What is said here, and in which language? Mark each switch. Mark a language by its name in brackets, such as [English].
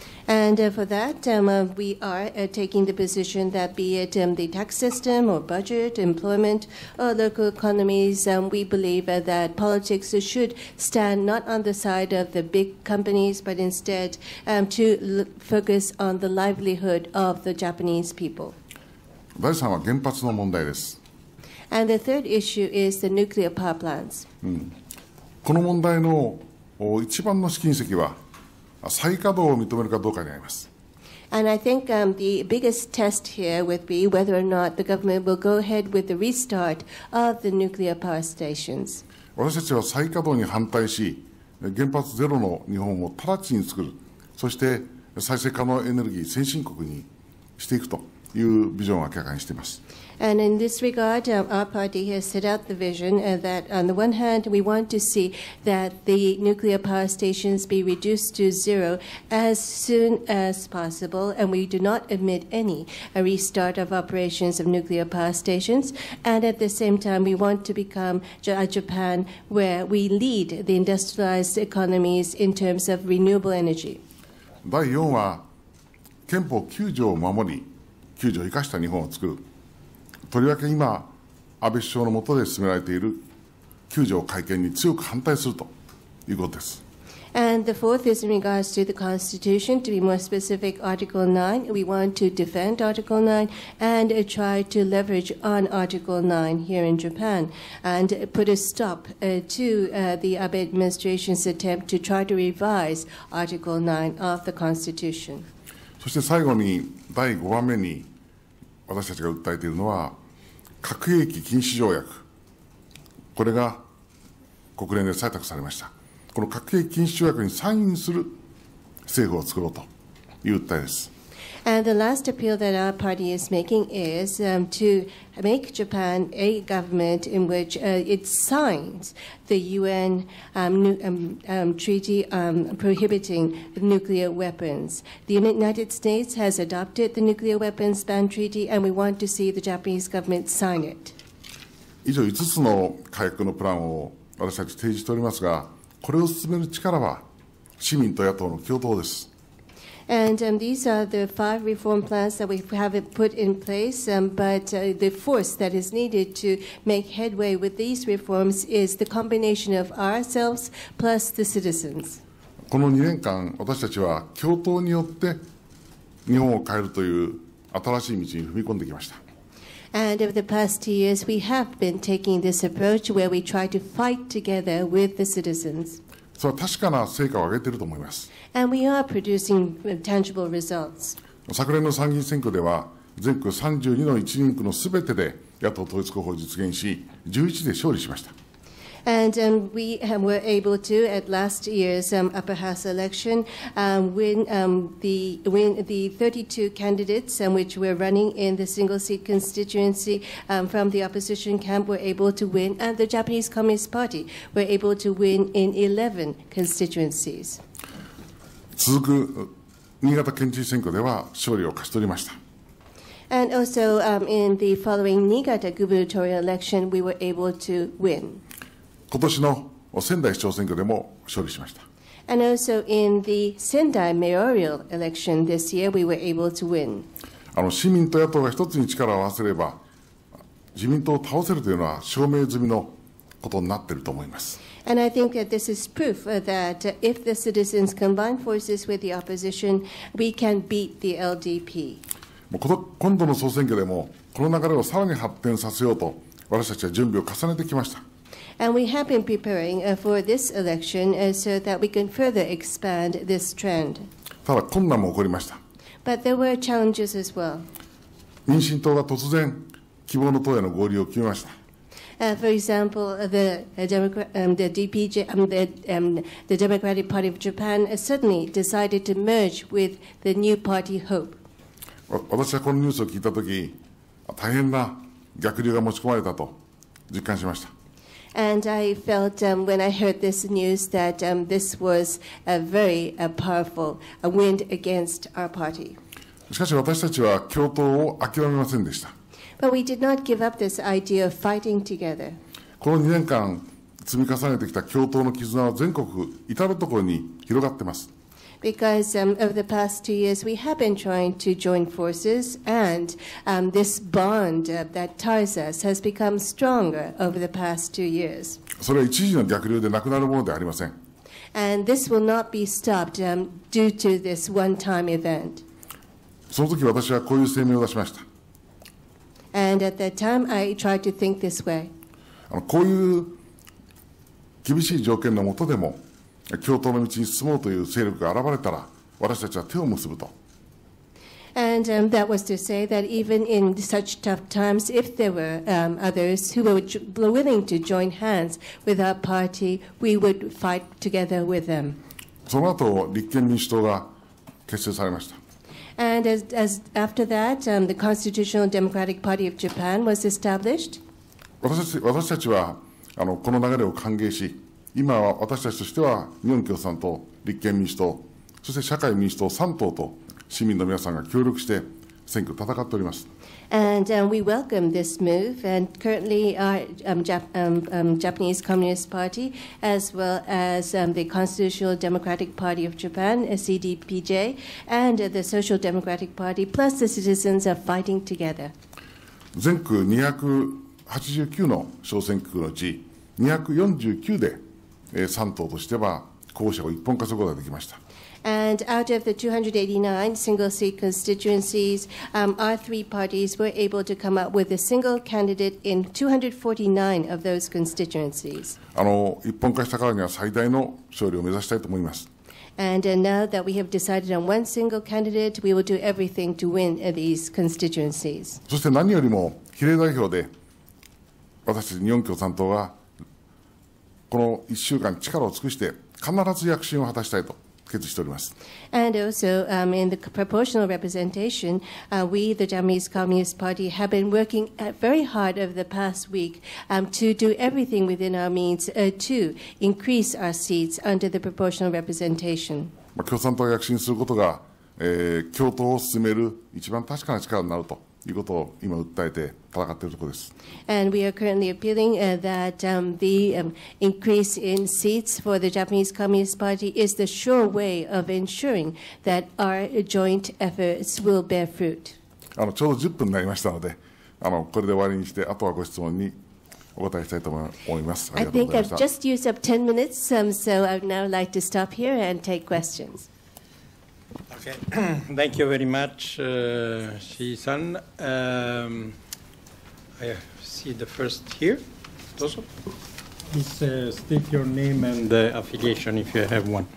[English] And for that, we are taking the position that be it the tax system or budget, employment, or local economies, we believe that politics should stand not on the side of the big companies, but instead to focus on the livelihood of the Japanese people. [Japanese] 第3は原発の問題です。 [English] And the third issue is the nuclear power plants. [Japanese] この問題の一番の試金石は再稼働を認めるかどうかにあります。 [English] And I think the biggest test here would be whether or not the government will go ahead with the restart of the nuclear power stations. [Japanese] 私たちは再稼働に反対し、原発ゼロの日本を直ちに作る、そして再生可能エネルギー先進国にしていくというビジョンを明らかにしています。 [English] And in this regard, our party has set out the vision that, on the one hand, we want to see that the nuclear power stations be reduced to zero as soon as possible, and we do not admit any restart of operations of nuclear power stations. And at the same time, we want to become a Japan where we lead the industrialized economies in terms of renewable energy. [Japanese] 第4は憲法9条を守り、9条を生かした日本を作る。とりわけ今、安倍首相の下で進められている9条改憲に強く反対するということです。 [English] And the fourth is in regards to the Constitution. To be more specific, Article 9. We want to defend Article 9 and try to leverage on Article 9 here in Japan and put a stop to the Abe administration's attempt to try to revise Article 9 of the Constitution. [Japanese] そして最後に第5番目に私たちが訴えているのは核兵器禁止条約、これが国連で採択されました。この核兵器禁止条約にサインする政府を作ろうという訴えです。 [English] And the last appeal that our party is making is to make Japan a government in which it signs the UN treaty prohibiting nuclear weapons. The United States has adopted the nuclear weapons ban treaty, and we want to see the Japanese government sign it. [Japanese] 以上5つの改革のプランを私たち提示しておりますが、これを進める力は市民と野党の共闘です。 [English] And these are the 5 reform plans that we have put in place, but the force that is needed to make headway with these reforms is the combination of ourselves plus the citizens. [Japanese] この2年間、私たちは共闘によって日本を変えるという新しい道に踏み込んできました。 [English] And over the past 2 years, we have been taking this approach where we try to fight together with the citizens. [Japanese] それは確かな成果を上げていると思います。 [English] And we are producing tangible results. [Japanese] 昨年の参議院選挙では、全国32の一人区のすべてで野党統一候補を実現し、11で勝利しました。 [English] And we were able to, at last year's upper house election, win the 32 candidates which were running in the single-seat constituency from the opposition camp were able to win, and the Japanese Communist Party were able to win in 11 constituencies. [Japanese] 続く新潟県知事選挙では勝利を勝ち取りました。 [English] And also in the following Niigata gubernatorial election, we were able to win. [Japanese] 今年の仙台市長選挙でも勝利しました。 [English] And also in the Sendai mayoral election this year, we were able to win. [Japanese] 市民と野党が一つに力を合わせれば、自民党を倒せるというのは証明済みのことになっていると思います。 [English] And I think that this is proof that if the citizens combine forces with the opposition, we can beat the LDP. [Japanese] 今度の総選挙でも、この流れをさらに発展させようと、私たちは準備を重ねてきました。 [English] And we have been preparing for this election so that we can further expand this trend. [Japanese] ただ困難も起こりました。 [English] But there were challenges as well. [Japanese] 民進党が突然希望の党への合流を決めました。 [English] For example, the Democratic Party of Japan suddenly decided to merge with the new party Hope. [Japanese] 私はこのニュースを聞いたとき、大変な逆流が持ち込まれたと実感しました。 [English] And I felt when I heard this news that this was a very powerful wind against our party. [Japanese] しかし私たちは共闘を諦めませんでした。 [English] But we did not give up this idea of fighting together. [Japanese] この2年間積み重ねてきた共闘の絆は全国至るところに広がっています。 [English] Because over the past 2 years, we have been trying to join forces, and this bond that ties us has become stronger over the past 2 years. [Japanese] それは一時の逆流でなくなるものではありません。 [English] And this will not be stopped due to this one-time event. [Japanese] その時私はこういう声明を出しました。 [English] And at that time, I tried to think this way. [Japanese] こういう厳しい条件の下でも、共闘の道に進もうという勢力が現れたら、私たちは手を結ぶと。 [English] And that was to say that even in such tough times, if there were others who were willing to join hands with our party, we would fight together with them. [Japanese] その後、立憲民主党が結成されました。 [English] And after that, the Constitutional Democratic Party of Japan was established. [Japanese] 私たちはこの流れを歓迎し、今は私たちとしては日本共産党、立憲民主党、そして社会民主党3党と市民の皆さんが協力して選挙を戦っております。 [English] And we welcome this move, and currently our Japanese Communist Party, as well as the Constitutional Democratic Party of Japan, CDPJ, and the Social Democratic Party, plus the citizens are fighting together. [Japanese] 全区289の小選挙区のうち249で3党としては候補者を一本化することができました。 [English] And out of the 289 single-seat constituencies, our three parties were able to come up with a single candidate in 249 of those constituencies. [Japanese] 一本化したからには最大の勝利を目指したいと思います。 [English] And now that we have decided on one single candidate, we will do everything to win these constituencies. [Japanese] そして何よりも比例代表で私たち日本共産党がこの1週間力を尽くして必ず躍進を果たしたいと決意しております。 [English] And also, in the proportional representation, we, the Japanese Communist Party, have been working very hard over the past week to do everything within our means to increase our seats under the proportional representation. [Japanese] 共産党が躍進することが、共闘を進める一番確かな力になるということを今訴えて戦っているところです。 [English] And we are currently appealing that the increase in seats for the Japanese Communist Party is the sure way of ensuring that our joint efforts will bear fruit. [Japanese] ちょうど10分になりましたので、これで終わりにして、あとはご質問にお答えしたいと思います。 [English] I think I've just used up 10 minutes, so I would now like to stop here and take questions. Okay. Thank you very much, Shi-san. I see the first here. Also. Please state your name and affiliation if you have one.